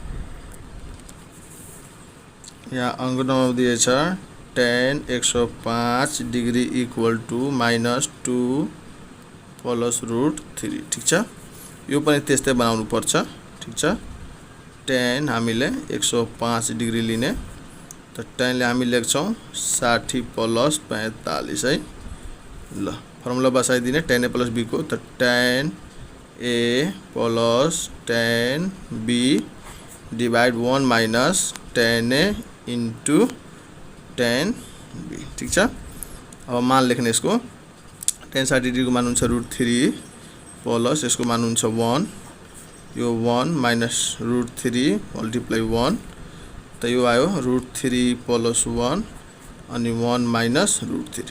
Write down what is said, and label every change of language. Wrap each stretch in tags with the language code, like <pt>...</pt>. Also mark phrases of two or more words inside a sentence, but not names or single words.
<ne>यहाँ अंक नम्बर दिएछ tan 105 डिग्री = -2 + √3 ठीक छ। यो पनि त्यस्तै बनाउनु पर्छ ठीक छ। tan हामीले 105 डिग्री लिने, त tan ले हामी लेख्छौं 60 + 45 है। ल फर्मुला बसाइदिने tan a + b को, त tan a + tan b डिवाइड 1 माइनस tan A इंटू tan B। ठीक छ। अब मान लेख्ने यसको tan 60 डिग्री को मान हुन्छ √3 प्लस यसको मान हुन्छ 1, यो 1 माइनस √3 मल्टिप्लाई 1, त यो आयो √3 प्लस 1 अनि 1 माइनस √3।</ne>